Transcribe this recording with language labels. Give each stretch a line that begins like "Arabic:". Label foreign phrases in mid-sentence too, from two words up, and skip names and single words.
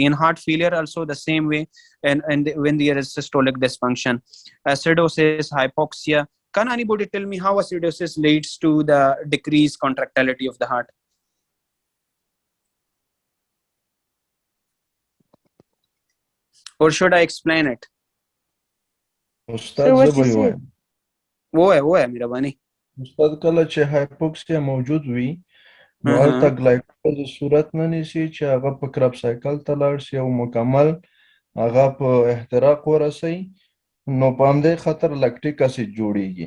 English: In heart failure also the same way, and when there is systolic dysfunction, acidosis, hypoxia. Can anybody tell me how acidosis leads to the decreased contractility of the heart? Or should I explain it?
Pashto: استاد زه به یې وایم. ووایه مهرباني. استاد کله چې هایپوکسیا موجود وي نو هلته ګلایکوز صورت نه نیسي چې هغه په کرب سایکل ته لاړ شي او مکمل هغه په احتراق ورسوي، نو په همدې خاطر لکټیک اسید جوړیږي.